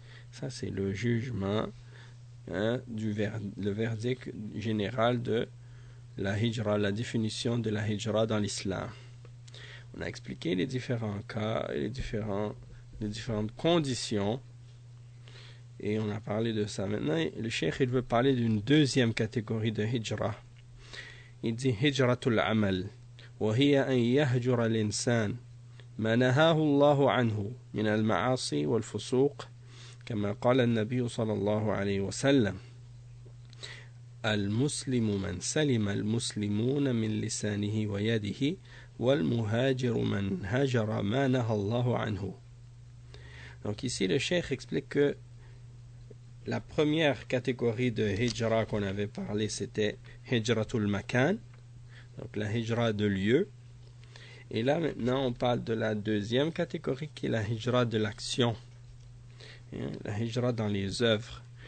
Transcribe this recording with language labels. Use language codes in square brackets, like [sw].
[fr] Ça, c'est le jugement, hein, le verdict général de la hijra, la définition de la hijra dans l'islam. On a expliqué les différents cas, les différentes conditions, et on a parlé de ça. Maintenant, le cheikh, il veut parler d'une deuxième catégorie de hijra. Il dit [ar] « Hijratul amal, wa hiya an yahjura l'insan » ما نهاه الله عنه من المعاصي والفسوق كما قال النبي صلى الله عليه وسلم المسلم من سلم المسلمون من لسانه ويده والمهاجر من هاجر ما نهى الله عنه. [fr] Donc ici le cheikh explique que la première catégorie de hijra qu'on avait parlé, c'était hijratul makan, donc la hijra de lieu. Et là, maintenant, on parle de la deuxième catégorie, qui est la hijra de l'action, la hijra dans les œuvres.